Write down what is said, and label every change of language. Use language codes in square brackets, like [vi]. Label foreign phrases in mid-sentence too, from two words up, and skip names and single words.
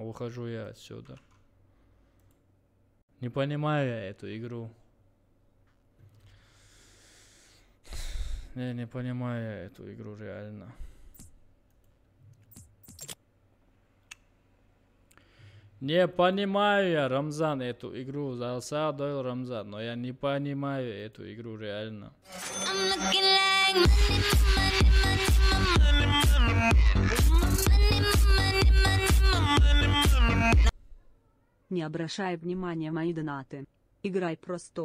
[ru] Ухожу я отсюда. Не понимаю я эту игру. Не понимаю я эту игру реально. Не понимаю я, Рамзан, эту игру. [ce] Залса дойл Рамзан, [ru] но я не понимаю эту игру реально. Не обращай внимания мои донаты. Играй просто.